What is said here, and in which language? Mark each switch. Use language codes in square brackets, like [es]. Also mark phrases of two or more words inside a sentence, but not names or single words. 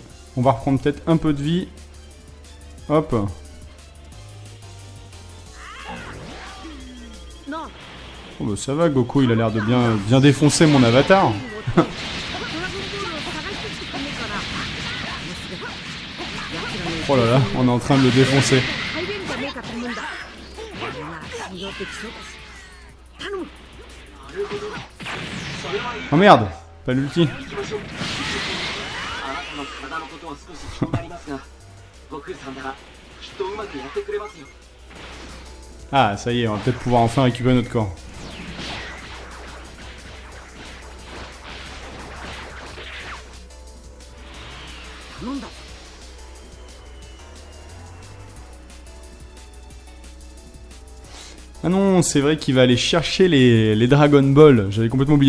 [fr] On va reprendre peut-être un peu de vie. Hop. [ja] なあ。 [fr] Oh bah ça va, Goku, il a l'air de bien défoncer mon avatar. [ja] ドラゴンボールを探してきてくれねえかな。 [fr] Oh là là, on est en train de le défoncer. [ja] 入れるんじゃねえかと思うんだ。俺なら信用できそうだし。頼む。 [fr] Oh merde, pas l'ulti. [ja] 行きましょう。あなたの体のことは少し気になりますが、悟空さんならきっとうまくやってくれますよ。 [fr] Ah, ça y est, on va peut-être pouvoir enfin récupérer notre corps. Ah non, c'est vrai qu'il va aller chercher les Dragon Ball. J'avais complètement oublié.